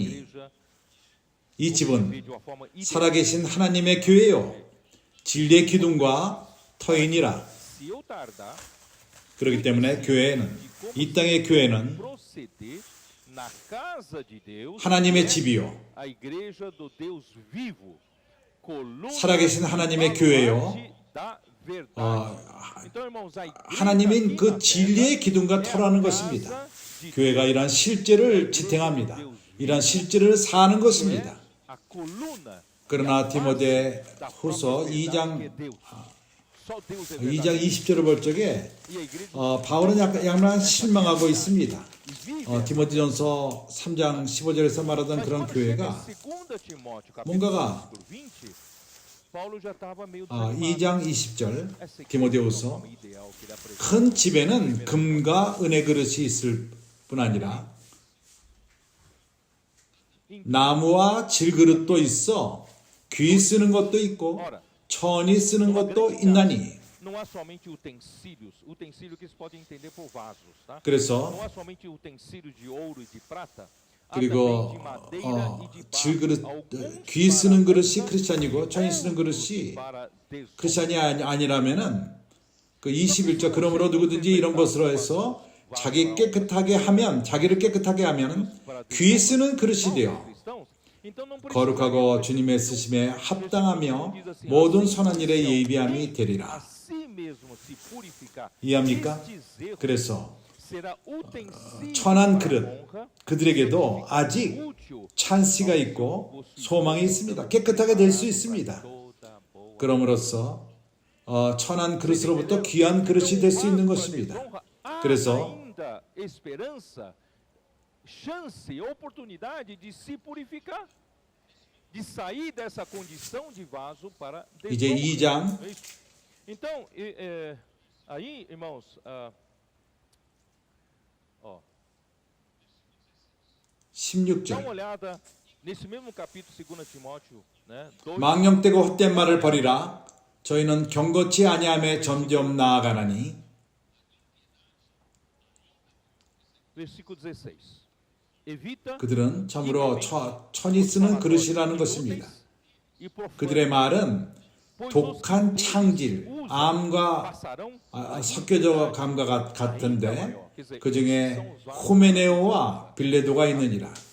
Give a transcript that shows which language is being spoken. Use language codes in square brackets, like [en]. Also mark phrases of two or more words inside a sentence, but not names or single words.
[pt] Igreja [ko] 이 집은 [pt] vive de uma forma ideal. [ko] 살아계신 하나님의 교회요 진리의 기둥과 터이니라. [pt] Se eu tardar, [ko] 그렇기 때문에 교회는 이 땅의 교회는 [pt] proceder na casa de Deus, [ko] 하나님의 [pt] que é [ko] 집이요 [pt] a igreja do Deus vivo, coluna [ko] 살아계신 하나님의 [pt] baluarte [ko] 교회요. [pt] da verdade. Então, irmãos, a igreja [ko] 하나님인 [pt] aqui [ko] 그 [pt] na terra [ko] 진리의 기둥과 [pt] é a [ko] 터라는 [pt] casa [ko] 것입니다. [pt] de [ko] 교회가 이러한 실제를 지탱합니다. 이러한 실제를 사는 것입니다. [pt] a coluna, [ko] 그러나 [pt] da [ko] 디모데 [pt] própria [ko] 후서 [pt] verdade que é [ko] 2장 [pt] Deus. Só Deus é [ko] 2장 [pt] verdadeiro. [ko] 20절을 볼 적에 [pt] E a igreja [ko] 바울은 약간 실망하고 있습니다. [pt] vive [ko] 디모데전서 3장 15절에서 말하던 그런 교회가 뭔가가 [pt] Paulo já estava meio [ko] 2장 20절 [pt] essa igreja [ko] 디모데후서 [pt] não é uma ideal que ele apresenta. [ko] 큰 집에는 금과 은의 그릇이 있을 뿐 아니라 나무와 질그릇도 있어 귀 쓰는 것도 있고 천이 쓰는 것도 있나니. [pt] Não há somente utensílios, utensílio que se pode entender por vasos, tá? [ko] 그래서 [pt] Não há somente utensílios de ouro e de prata, há [ko] 그리고 [pt] também de madeira e de [ko] 질그릇 [pt] barro. Alguns [ko] 귀 [pt] para [ko] 쓰는 그릇이 [pt] honra, [ko] 크리스찬이고 천이 쓰는 [pt] outros [ko] 그릇이 [pt] para desonra. [ko] 크리스찬이 아니라면은 그 21절 그러므로 누구든지 이런 것으로 해서 자기를 깨끗하게 하면 귀 쓰는 그릇이 되어 거룩하고 주님의 쓰심에 합당하며 모든 선한 일에 예비함이 되리라. 이해합니까? 그래서 천한 그릇 그들에게도 아직 찬스가 있고 소망이 있습니다. 깨끗하게 될 수 있습니다. 그럼으로써 천한 그릇으로부터 귀한 그릇이 될 수 있는 것입니다. 그래서 [pt] chance, oportunidade de se purificar, de sair dessa condição de vaso para [ko] 이제 2장 [pt] Então, aí, irmãos, ó, [ko] 16절 [pt] dá uma olhada nesse mesmo capítulo 2 Timóteo, né? 2, [ko] 망령되고 헛된 말을 버리라. 저희는 경고치 아니함에 점점 나아가나니. [pt] versículo 16. Evita [ko] 그들은 참으로 천이 쓰는 그릇이라는 것입니다. 그들의 말은 독한 창질, 암과 섞여져 감과 같은데 그 중에 후메네오와 빌레도가 있느니라.